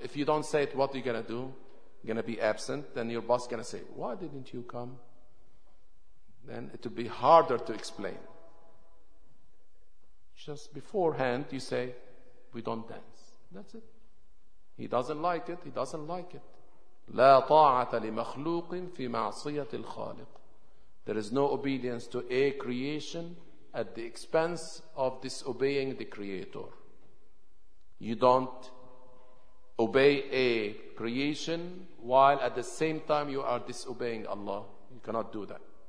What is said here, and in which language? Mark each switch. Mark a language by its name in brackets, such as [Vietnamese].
[English] If you don't say it, what are you going to do? You're going to be absent. Then your boss is going to say, why didn't you come? Then it will be harder to explain. Just beforehand, you say, we don't dance. That's it. He doesn't like it. He doesn't like it. [Arabic] لا طاعة لمخلوق في معصية الخالق. [English] There is no obedience to a creation at the expense of disobeying the Creator. You don't obey a creation while at the same time you are disobeying Allah. You cannot do that.